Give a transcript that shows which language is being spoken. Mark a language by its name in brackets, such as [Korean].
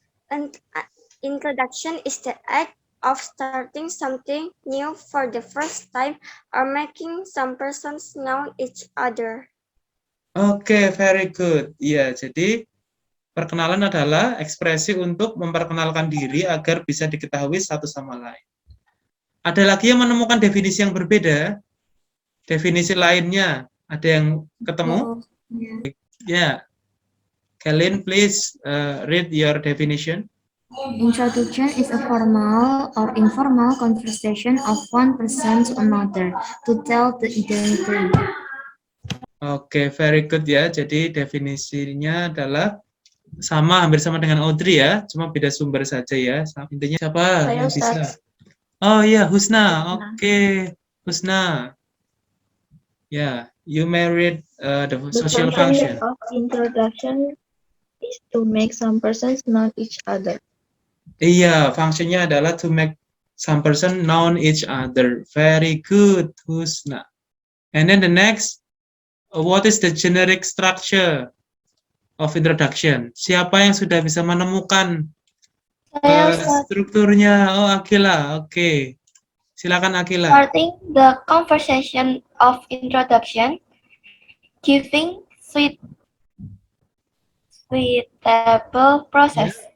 [English] An introduction is the act of starting something new for the first time or making some persons know each other. Oke, very good. [Indonesian] Ya, jadi perkenalan adalah ekspresi untuk memperkenalkan diri agar bisa diketahui satu sama lain. Ada lagi yang menemukan definisi yang berbeda? Definisi lainnya, ada yang ketemu? Ya. [English] Kalian, please read your definition. Introduction is a formal or informal conversation of one person to another to tell the identity. Oke, very good ya. [Indonesian] Jadi definisinya adalah hampir sama dengan Audrey ya, cuma beda sumber saja ya. Intinya siapa Saya, yang bisa? Ustaz. Oh iya, [English] Husna. Oke, Husna. Ya, you may read the The social function function. of introduction is to make some persons know each other. [Indonesian] Iya, fungsinya adalah [English] to make some person known each other. Very good, Husna. And then the next, what is the generic structure of introduction? [Indonesian] Siapa yang sudah bisa menemukan strukturnya? Oh, Akila. Oke. Silakan Akila. [English] Starting the conversation of introduction, giving suitable process.